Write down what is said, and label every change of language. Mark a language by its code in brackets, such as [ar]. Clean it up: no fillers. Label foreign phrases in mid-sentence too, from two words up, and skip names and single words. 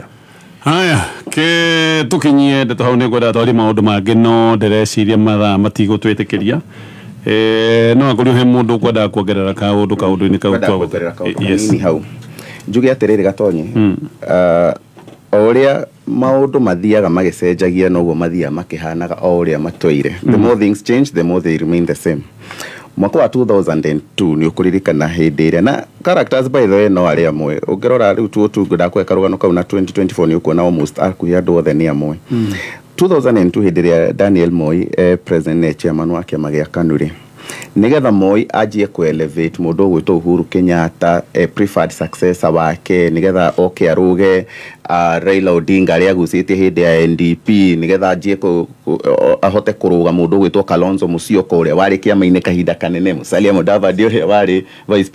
[ki] Haya ke tukinyie ndeto hau ni gwenda twari maundu mangi no ndireciria mathaa matigutwitikiria no akuri he mundu kwenda kuongerera kaundu-ini kau yes hau njuge atiriri gatonye oria maundu mathiaga magicenjagia noguo mathia makihanaga oria matweire [en] the more things change the more they remain the same. [ki] Mwaka wa 2002 ni ukuririkana hindi iria na [en] characters by the way [ki] no ari amwe ungirora riu tu ngudakwe karugano kau na 2024 ni ukuona almost akuya ndo the ni amwe 2002 hindi iria Daniel Moi president ne chairman wa kiama gia KANU nigetha Moi ajie ku elevate mundu gwitwo Uhuru Kenyatta [en] preferred successor [ki] wake nigetha oke aruge Raila Odinga aria gucitie hindi ya NDP nigetha ajie ku ahote kuruga mundu gwitwo Kalonzo Musyoka uria wari kiama-ini kahinda kanene Musalia Mudavadi uria wari vice